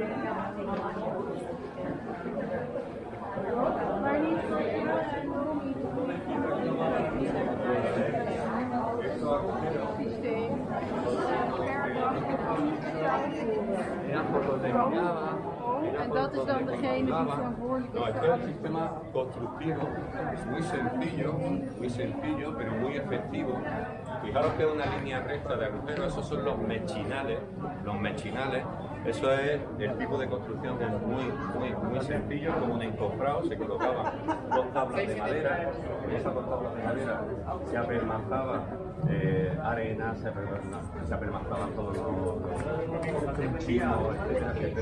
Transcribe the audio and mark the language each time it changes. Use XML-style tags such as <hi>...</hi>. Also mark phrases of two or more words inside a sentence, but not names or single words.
<es>Eran por donde miraba.</es> <nl>En dat is dan degene die verantwoordelijk</nl> <es>No,</es> <nl>is.</nl> <es>este es un sistema constructivo muy sencillo, pero muy efectivo. Fijaros que es una línea recta de agujeros, esos son los mechinales. Los mechinales, eso es el tipo de construcción que es muy sencillo, como un encofrado, se colocaban dos tablas de madera, en esas dos tablas de madera se apermazaban arena, se apermazaban todos los chinos, etcétera.</es>